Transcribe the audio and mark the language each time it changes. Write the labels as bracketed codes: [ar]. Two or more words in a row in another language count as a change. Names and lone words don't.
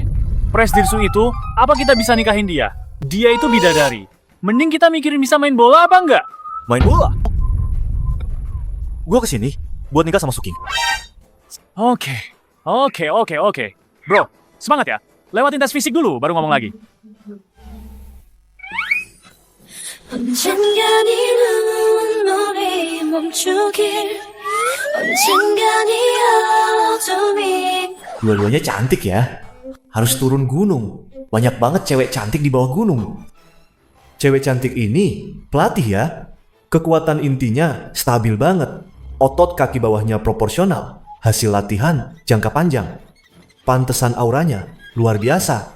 [id] Presdir Su itu, apa kita bisa nikahin dia? Dia itu bidadari. Mending kita mikirin bisa main bola apa enggak? Main bola? Gue kesini buat nikah sama Suking. Oke. Bro, semangat ya. Lewatin tes fisik dulu, baru ngomong lagi. [ko] 언젠간 이 눈물이 멈추길 언젠간 이 어둠이 [id] Dua-duanya cantik ya. Harus turun gunung. Banyak banget cewek cantik di bawah gunung. Cewek cantik ini pelatih ya. Kekuatan intinya stabil banget. Otot kaki bawahnya proporsional. Hasil latihan jangka panjang. Pantesan auranya luar biasa.